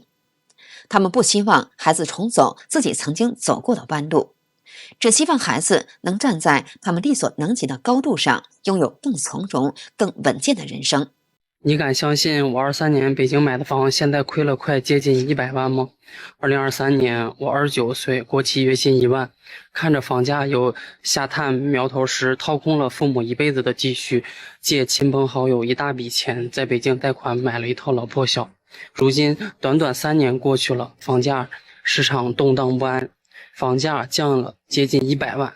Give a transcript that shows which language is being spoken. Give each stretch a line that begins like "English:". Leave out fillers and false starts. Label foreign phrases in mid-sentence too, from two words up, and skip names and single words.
Chinese: 他們不希望孩子重走自己曾經走過的彎路，只希望孩子能站在他們力所能及的高度上，擁有更從容、更穩健的人生。你敢相信我23年北京買的房现在虧了快接近100 萬嗎？2023年我29歲，國企月薪1萬，看着房價有下探苗頭時，掏空了父母一輩子的積蓄，借親朋好友一大筆錢，在北京貸款買了一套老破小。如今短短3年過去了，房價市場動盪不安，房價降了接近100萬。